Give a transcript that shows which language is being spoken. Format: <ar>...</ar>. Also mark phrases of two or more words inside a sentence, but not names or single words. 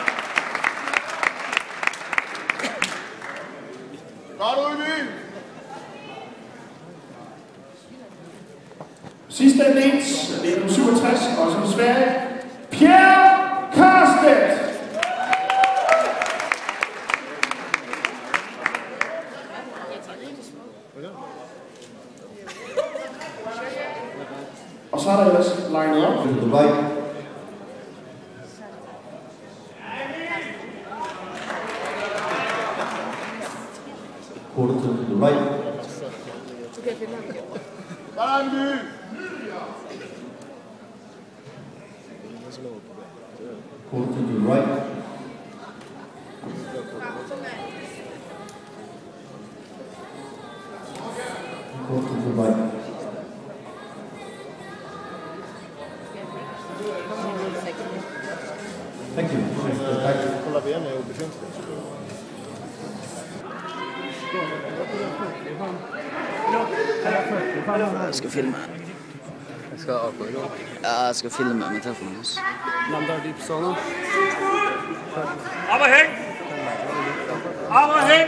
<da>Sidste atlet, atlet nummer 67, også fra Sverige, Pierre Karstedt. Og så er der ellers lined op.</da> <en>To the right. Quarter to the right. Quarter to the right. Quarter to the right. Thank you.</en> <sv>Kolla ben är obefintligt.</sv> <no>Jeg skal filme. Jeg skal akkurat gå. Ja, jeg skal filme med telefonen hans. Lander dyp sånn.</no> <da>Overhæng! Overhæng!</da>